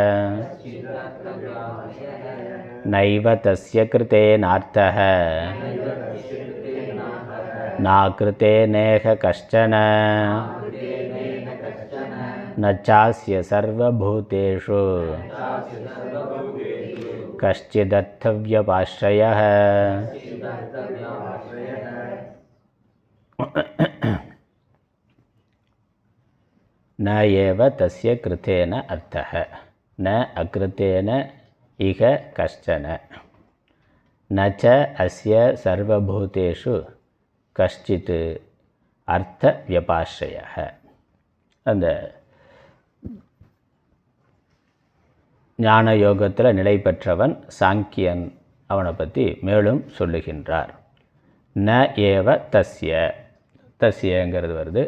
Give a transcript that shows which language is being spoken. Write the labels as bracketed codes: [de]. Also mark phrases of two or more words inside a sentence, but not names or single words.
[sa] नैव तस्य कृतेनार्थः नाकृतेनेह कश्चन न चास्य सर्वभूतेषु कश्चिदर्थव्यपाश्रयः. न एव तस्य कृतेन अर्थः न अकृतेन इह कश्चन न च अस्य सर्वभूतेषु कश्चित् अर्थ व्यपाश्रयः. [ta] அந்த ஞான யோகத்தில் நிலை பெற்றவன் சாங்கியன், அவனை பற்றி மேலும் சொல்லுகின்றார். [sa] न एव तस्य, [ta] தஸ்யங்கிறது வருது.